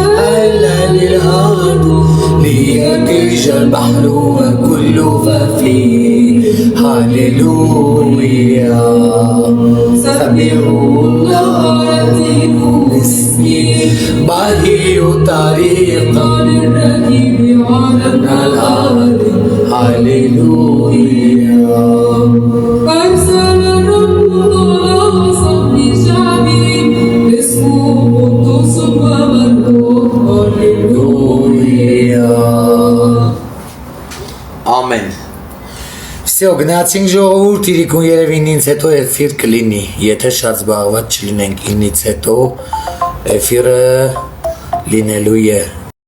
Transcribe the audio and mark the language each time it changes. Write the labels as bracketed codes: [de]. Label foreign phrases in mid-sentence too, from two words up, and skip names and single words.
[ar] ليرتج البحر وكل فيه هاليلويا سبحوا الله باسمه باهي طريقا للركب على الأرض هاليلويا [hy] Ամեն Всё, գնացինք ժողովուրդ, իրիկուն երևին ինձ հետո էֆիր կլինի, եթե շատ զբաղված չլինենք ինից հետո էֆիրը լինելու է